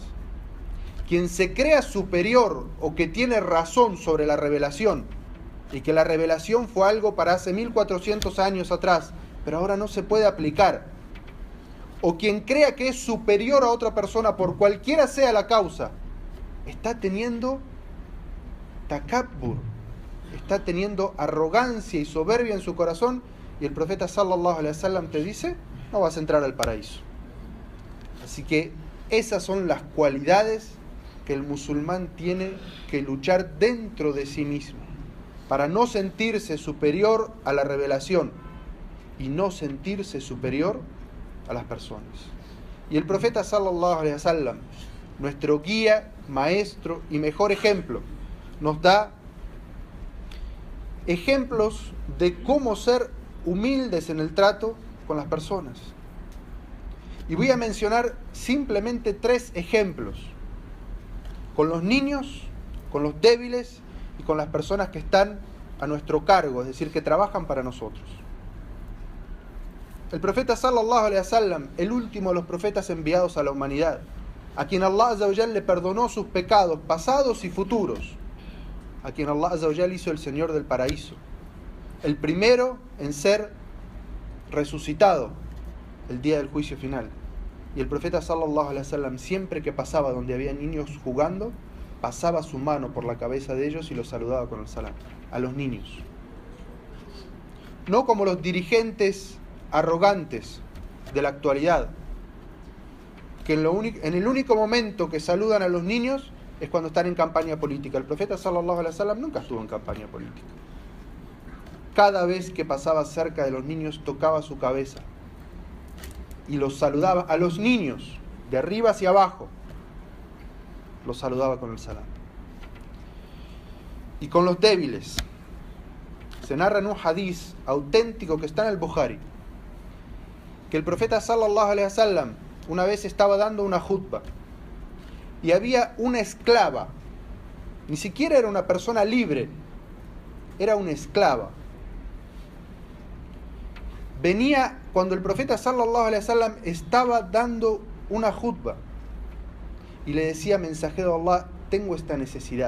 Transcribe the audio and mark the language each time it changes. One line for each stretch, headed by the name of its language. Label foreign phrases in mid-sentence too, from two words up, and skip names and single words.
Spanish: Quien se crea superior o que tiene razón sobre la revelación, y que la revelación fue algo para hace 1400 años atrás, pero ahora no se puede aplicar, o quien crea que es superior a otra persona por cualquiera sea la causa, está teniendo takabbur, está teniendo arrogancia y soberbia en su corazón, y el profeta
Arabic: صلى الله عليه وسلم
Spanish: te dice: no vas a entrar al paraíso. Así que esas son las cualidades que el musulmán tiene que luchar dentro de sí mismo, para no sentirse superior a la revelación y no sentirse superior a las personas. Y el profeta
Arabic: صلى الله عليه وسلم,
Spanish: nuestro guía, maestro y mejor ejemplo, nos da ejemplos de cómo ser humildes en el trato con las personas. Y voy a mencionar simplemente 3 ejemplos: con los niños, con los débiles y con las personas que están a nuestro cargo, es decir, que trabajan para nosotros. El profeta
Arabic: صلى الله عليه وسلم,
Spanish: el último de los profetas enviados a la humanidad, a quien
Arabic: الله عز وجل
Spanish: le perdonó sus pecados pasados y futuros, a quien
Arabic: الله عز وجل
Spanish: hizo el Señor del paraíso, el primero en ser resucitado el día del juicio final. Y el profeta
Arabic: صلى الله عليه وسلم,
Spanish: siempre que pasaba donde había niños jugando, pasaba su mano por la cabeza de ellos y los saludaba con el salam, a los niños. No como los dirigentes arrogantes de la actualidad, que en el único momento que saludan a los niños es cuando están en campaña política. El profeta
Arabic: صلى الله عليه وسلم
Spanish: nunca estuvo en campaña política. Cada vez que pasaba cerca de los niños tocaba su cabeza y los saludaba a los niños, de arriba hacia abajo, los saludaba con el salam. Y con los débiles, se narra en un hadiz auténtico que está en el Bukhari, que el profeta
Arabic: صلى الله عليه وسلم
Spanish: una vez estaba dando una jutba y había una esclava, ni siquiera era una persona libre, era una esclava. Venía cuando el profeta
Arabic: صلى الله عليه وسلم
Spanish: estaba dando una jutba y le decía: mensajero de Allah, tengo esta necesidad.